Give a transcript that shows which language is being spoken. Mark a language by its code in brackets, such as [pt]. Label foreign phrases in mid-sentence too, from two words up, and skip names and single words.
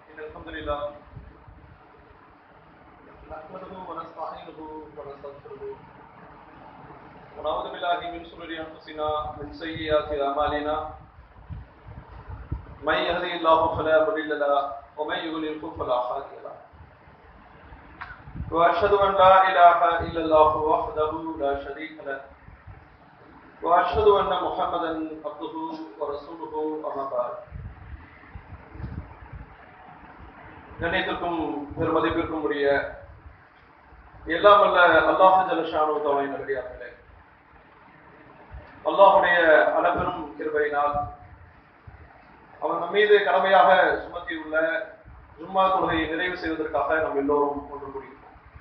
[ar] الحمد لله نحمده ونستعينه ونستغفره ونعوذ بالله من شرور انفسنا ومن سيئات اعمالنا من يهده الله فلا مضل له ومن يضلل فلا هادي له واشهد ان لا اله الا الله وحده لا شريك له واشهد ان محمدا عبده ورسوله اما بعد. [ta] கண்ணியத்திற்கும் பெருமதிப்பிற்கும் உரிய எல்லாம் வல்ல [ar] الله جل شأنه تعالى [ta] நல்லடியார்களே, அல்லாஹ்வுடைய அளப்பெரும் கிருபையினால் அவன் நம் மீது கடமையாக சுமத்தியுள்ள ஜும்மா தொழுகையை நிறைவு செய்வதற்காக நாம் எல்லோரும் ஒன்று கூடியிருக்கிறோம்.